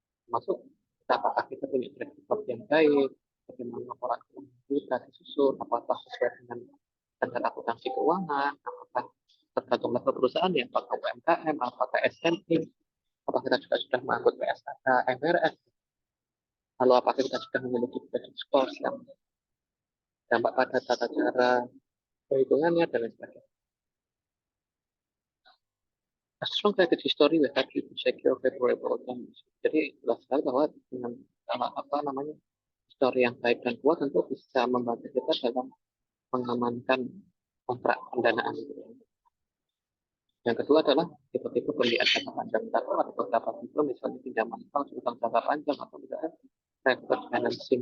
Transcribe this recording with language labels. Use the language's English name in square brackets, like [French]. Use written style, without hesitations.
[Indonesian] Masuk apakah kita punya track record yang baik, bagaimana laporan keuangan kita disusun, apakah sesuai dengan standar akuntansi keuangan, apakah tergantung level perusahaan ya, apakah UMKM, apakah SME, apakah kita juga sudah mengangkut PSK, MRS, lalu apakah kita sudah memiliki credit score yang dampak pada tata cara perhitungannya dan lain sebagainya. [English] A strong credit history will help you to secure favorable outcomes. [Indonesian] Jadi jelas sekali bahwa dengan apa namanya histori yang baik dan kuat tentu bisa membantu kita dalam mengamankan kontrak pendanaan. Yang kedua adalah tipe-tipe pembiayaan jangka panjang. Kita tahu ada beberapa tipe, misalnya pinjaman bank, utang jangka panjang, atau misalnya private financing.